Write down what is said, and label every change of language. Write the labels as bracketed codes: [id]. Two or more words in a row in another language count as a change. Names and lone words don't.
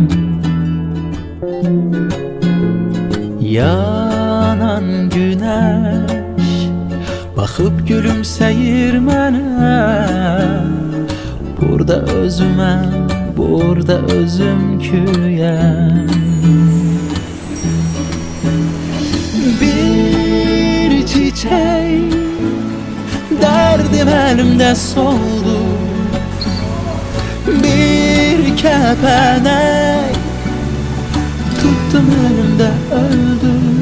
[az] Yanan günəş baxıb gülümsəyir mənə. Burada özüməm, burada özümküyəm. [tr] Bir çiçek derdim elimde soldu, bir kepenek tuttum elimde öldü.